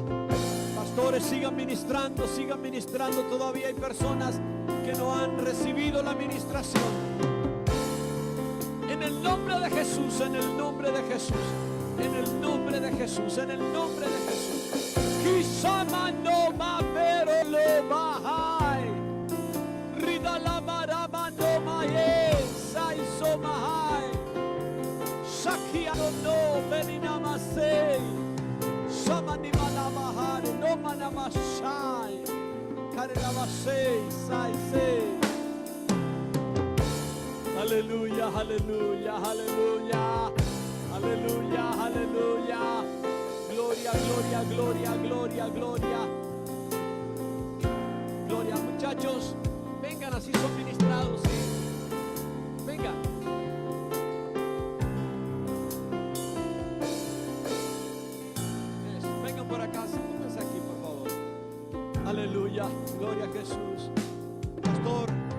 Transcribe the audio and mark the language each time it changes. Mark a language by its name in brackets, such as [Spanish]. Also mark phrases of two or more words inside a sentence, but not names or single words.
[Spanish] Pastores, sigan ministrando, sigan ministrando. Todavía hay personas que no han recibido la ministración. En el nombre de Jesús, en el nombre de Jesús, en el nombre de Jesús, en el nombre de Jesús. Kisama no ma pero lo bahai. Rida la marama no mae, sai so mahai. Shakia no beninamase. Samani manamahare no manamashai. Karenamase sai se. Aleluya, aleluya, aleluya, aleluya, aleluya. Gloria, gloria, gloria, gloria, gloria. Gloria, muchachos, vengan, así son ministrados, ¿sí? Vengan. Vengan por acá, pónganse aquí, por favor. Aleluya, gloria a Jesús. Pastor.